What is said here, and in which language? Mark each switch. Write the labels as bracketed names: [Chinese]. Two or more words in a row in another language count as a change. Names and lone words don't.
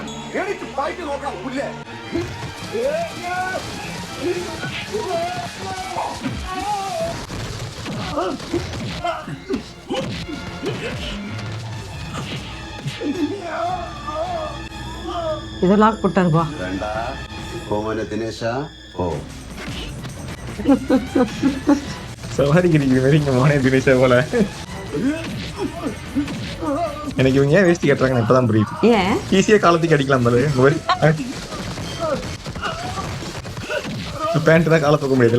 [Malayalam] എനിക്ക് പായിട്ട് നോക്കാം പുല്ലേ. [Tamil] இதெல்லாம் போட்டாருப்பா. [Malayalam] വേണ്ട, പോ മോനെ ദിനേശ, പോ. [Tamil] சவாரிக்கு வெறிங்க [Malayalam] മോനേ ദിനേശാ [Tamil] போல. எனக்கு இவங்க ஏன் வேஸ்டி கட்டுறாங்கன்னு இப்பதான் புரியுது. ஏன் ஈஸியா காலத்துக்கு அடிக்கலாம் போல. பேண்ட் தான் காலை தூக்க முடியாதுல்ல.